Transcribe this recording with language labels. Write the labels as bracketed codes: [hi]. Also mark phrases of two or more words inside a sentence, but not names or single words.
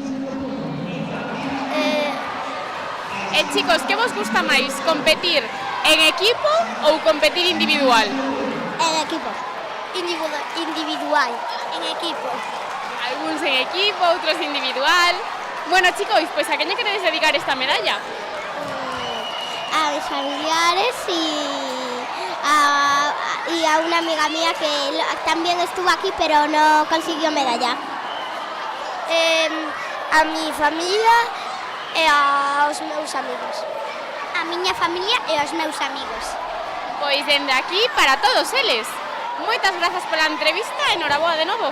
[gl] Chicos, que vos gusta máis? Competir en equipo ou competir individual? En equipo. Individual. En equipo. Alguns en equipo, outros individual. Bueno, chicos, pois a quen lle queredes dedicar esta medalla? [es] A mis familiares y a una amiga mía que también estuvo aquí pero no consiguió medalla. [gl] A mi familia e aos meus amigos. A miña familia e aos meus amigos. Pois dende aquí para todos eles. Moitas grazas pola entrevista e noraboa de novo.